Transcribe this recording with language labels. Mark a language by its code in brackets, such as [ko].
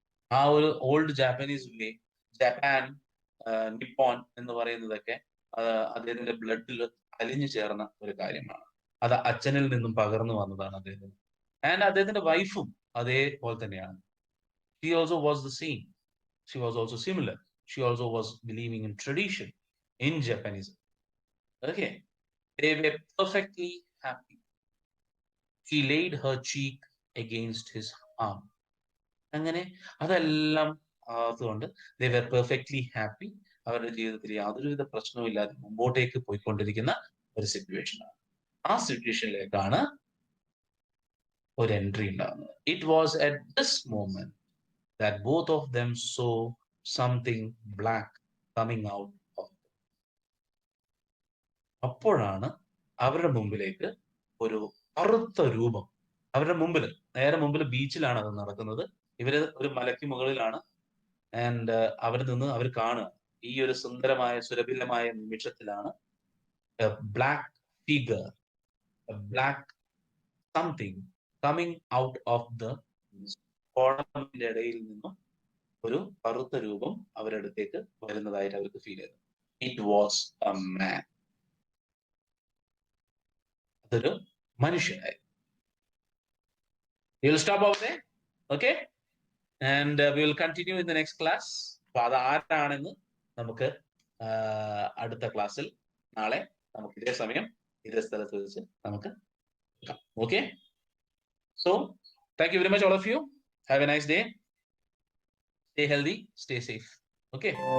[ml] ആ ഒരു old Japanese വേ, Japan, Nippon എന്ന് പറയുന്നതൊക്കെ അദ്ദേഹത്തിന്റെ ബ്ലഡിൽ അലിഞ്ഞു ചേർന്ന ഒരു കാര്യമാണ്. അത് അച്ഛനിൽ നിന്നും പകർന്നു വന്നതാണ് അദ്ദേഹത്തിന്. ആൻഡ് അദ്ദേഹത്തിന്റെ വൈഫും അതേപോലെ തന്നെയാണ്. [en] She also was the same. She was also similar. She also was believing in tradition, in Japanese. Okay, they were perfectly happy. She laid her cheek against his arm. [ml] അങ്ങനെ അതെല്ലാം അതുകൊണ്ട് [en] they were perfectly happy. [ml] അവരുടെ ജീവിതത്തിൽ യാതൊരുവിധ പ്രശ്നവും ഇല്ലാതെ മുമ്പോട്ടേക്ക് പോയിക്കൊണ്ടിരിക്കുന്ന ഒരു സിറ്റുവേഷനാണ്. ആ സിറ്റുവേഷനിലേക്കാണ് ഒരു എൻട്രി ഉണ്ടാകുന്നത്. [en] It was at this moment that both of them saw something black coming out of them. [ml] അപ്പോഴാണ് അവരുടെ മുമ്പിലേക്ക് ഒരു കറുത്ത രൂപം, അവരുടെ മുമ്പിൽ, നേരെ മുമ്പിൽ ബീച്ചിലാണ് അത് നടക്കുന്നത്. ഇവര് ഒരു മലയ്ക്ക് മുകളിലാണ്. ആൻഡ് അവിടെ നിന്ന് അവർ കാണുക, ഈ ഒരു സുന്ദരമായ സുരഭിലമായ നിമിഷത്തിലാണ് [en] black figure, black something coming out of the [ml] കോടമന്റെ ഇടയിൽ നിന്നും ഒരു കറുത്ത രൂപം അവരുടെ അടുത്തേക്ക് വരുന്നതായിട്ട് അവർക്ക് ഫീൽ ചെയ്തു. [en] It was a man. [ml] അതൊരു മനുഷ്യനായി. [en] We will stop over there. Okay, and we will continue in the next class. [ml] അപ്പൊ അത് ആരാണെന്ന് നമുക്ക് അടുത്ത ക്ലാസ്സിൽ നാളെ നമുക്ക് ഇതേ സമയം ഇതേ സ്ഥലത്ത് വെച്ച് നമുക്ക് കാണാം. [en] Okay, so thank you very much all of you. Have a nice day. Stay healthy, stay safe. Okay.